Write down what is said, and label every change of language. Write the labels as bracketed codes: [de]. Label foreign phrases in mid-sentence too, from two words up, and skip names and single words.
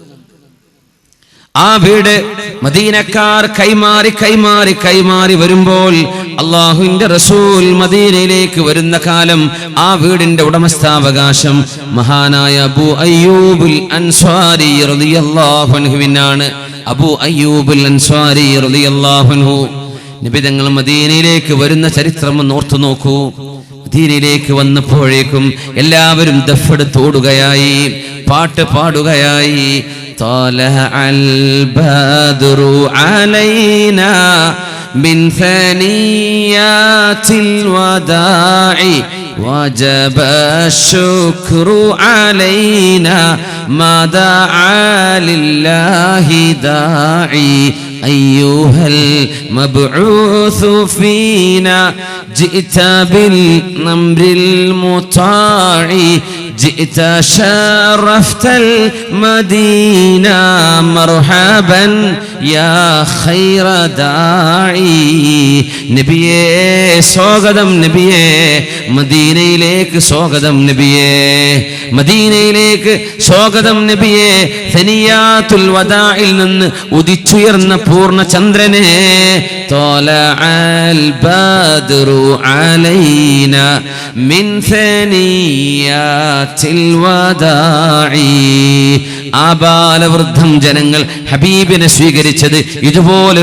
[ml] ആ വീട് മദീനക്കാർ കൈമാറി വരുമ്പോൾ അല്ലാഹുവിന്റെ റസൂൽ മദീനയിലേക്ക് വരുന്ന കാലം ആ വീടിന്റെ ഉടമസ്ഥാവകാശം മഹാനായ അബൂ അയ്യൂബുൽ അൻസ്വാരി [ar] رضي الله عنه. [ml] അബൂ അയ്യൂബുൽ അൻസ്വാരി [ar] رضي الله عنه [ml] നബി തങ്ങൾ മദീനയിലേക്ക് വരുന്ന ചരിത്രം ഒന്ന് ഓർത്തു നോക്കൂ. മദീനയിലേക്ക് വന്നപ്പോഴേക്കും എല്ലാവരും ദഫെടുത്ത് ഓടുകയായി, പാട്ട് പാടുകയായി. [ar] طلع البدر علينا من ثنيات الوداع وجب الشكر علينا ما دعا لله داعي أيها المبعوث فينا جئت بالأمر المطاع جئت شرفت المدينة مرحبا يا خير داعي [ml] നബിയേ സ്വാഗതം നബിയേ മദീനയിലേക്ക് സ്വാഗതം നബിയേ മദീനയിലേക്ക് സ്വാഗതം നബിയേ [ar] ثنيات الوداع [ml] നിന്ന് ഉദിച്ചുയർന്ന പൂർണ്ണ ചന്ദ്രനെ [ar] طلع البدر علينا من ثنيات الوداع [ml] ആബാലവൃദ്ധം ജനങ്ങൾ ഹബീബിനെ സ്വീകരിച്ചത് ഇതുപോലെ